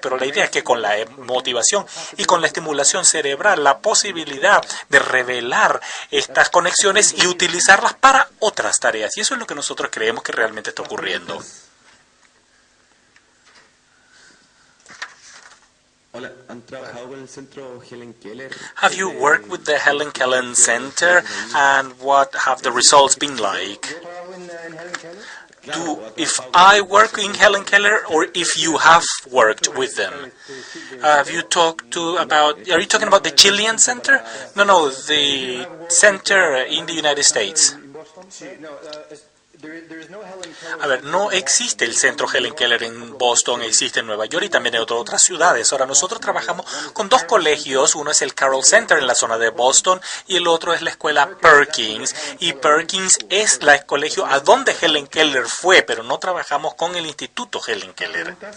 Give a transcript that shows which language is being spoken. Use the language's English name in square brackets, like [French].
[Spanish] Pero la idea es que con la motivación y con la estimulación cerebral, la posibilidad de revelar estas conexiones y utilizarlas para otras tareas. Y eso es lo que nosotros creemos que realmente está ocurriendo. Hola, ¿han trabajado con el centro Helen Keller? [English] Have you worked with the Helen Keller Center, and what have the results been like? If I work in Helen Keller, or if you have worked with them? Have you talked about, are you talking about the Chilean Center? No, the center in the United States. [Spanish] A ver, no existe el centro Helen Keller en Boston, existe en Nueva York y también en otras ciudades. Ahora, nosotros trabajamos con dos colegios, uno es el Carroll Center en la zona de Boston y el otro es la escuela Perkins. Y Perkins es el colegio a donde Helen Keller fue, pero no trabajamos con el Instituto Helen Keller.